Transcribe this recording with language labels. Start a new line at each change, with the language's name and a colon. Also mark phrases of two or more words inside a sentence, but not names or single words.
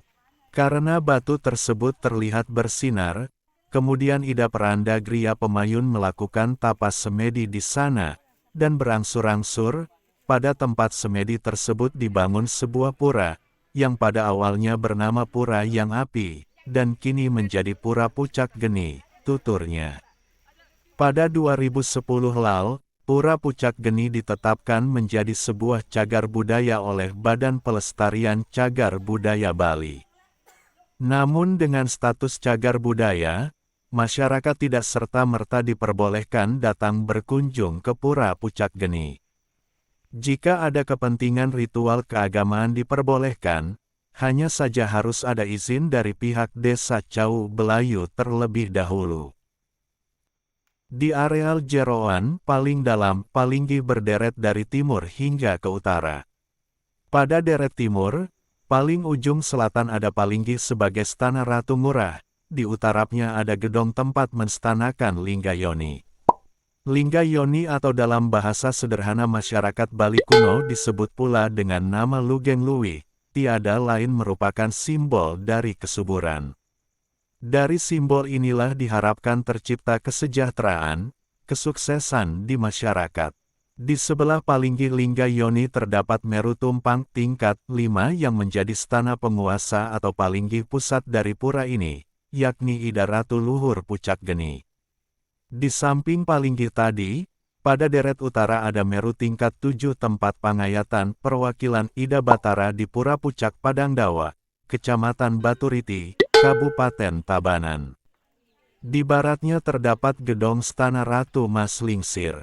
Indonesian: Karena batu tersebut terlihat bersinar, kemudian Ida Peranda Gria Pemayun melakukan tapas semedi di sana, dan berangsur-angsur, pada tempat semedi tersebut dibangun sebuah pura, yang pada awalnya bernama Pura Yang Api, dan kini menjadi Pura Pucak Geni, tuturnya. Pada 2010 lalu, Pura Pucak Geni ditetapkan menjadi sebuah cagar budaya oleh Badan Pelestarian Cagar Budaya Bali. Namun dengan status cagar budaya, masyarakat tidak serta-merta diperbolehkan datang berkunjung ke Pura Pucak Geni. Jika ada kepentingan ritual keagamaan diperbolehkan, hanya saja harus ada izin dari pihak Desa Cau Belayu terlebih dahulu. Di areal jeroan paling dalam, Palinggi berderet dari timur hingga ke utara. Pada deret timur, paling ujung selatan ada Palinggi sebagai Stana Ratu Ngurah. Di utaranya ada gedong tempat menstanakan Lingga Yoni. Lingga Yoni atau dalam bahasa sederhana masyarakat Bali kuno disebut pula dengan nama Lugeng Luwi, tiada lain merupakan simbol dari kesuburan. Dari simbol inilah diharapkan tercipta kesejahteraan, kesuksesan di masyarakat. Di sebelah Palinggi Lingga Yoni terdapat Meru Tumpang tingkat 5 yang menjadi stana penguasa atau Palinggi pusat dari pura ini, yakni Ida Ratu Luhur Pucak Geni. Di samping Palinggi tadi, pada deret utara ada Meru tingkat 7 tempat pangayatan perwakilan Ida Batara di Pura Pucak Padangdawa, Kecamatan Baturiti, Kabupaten Tabanan. Di baratnya terdapat gedong Stana Ratu Mas Lingsir.